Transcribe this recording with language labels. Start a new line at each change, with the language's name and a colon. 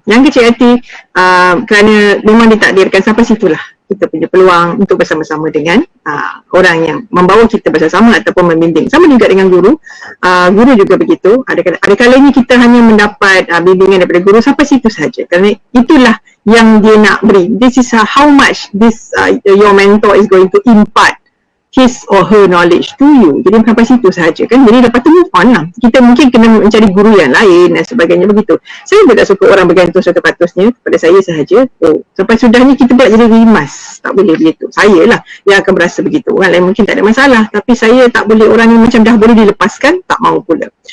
Malay: Yang kecil hati kerana memang ditakdirkan sampai situlah kita punya peluang untuk bersama-sama dengan orang yang membawa kita bersama ataupun membimbing. Sama juga dengan guru. Guru juga begitu. Ada kalanya kita hanya mendapat bimbingan daripada guru sampai situ saja. Kerana itulah yang dia nak beri.
English: This is how much your mentor is going to impart his or her knowledge to you.
Malay: Jadi sampai situ sahaja kan. Jadi lepas tu move on lah. Kita mungkin kena mencari guru yang lain dan sebagainya begitu. Saya pun tak suka orang bergantung 100% kepada saya sahaja. Sampai sudahnya kita pula jadi rimas. Tak boleh begitu. Saya lah yang akan berasa begitu. Orang lain mungkin tak ada masalah. Tapi saya tak boleh, orang yang macam dah boleh dilepaskan, tak mahu pula.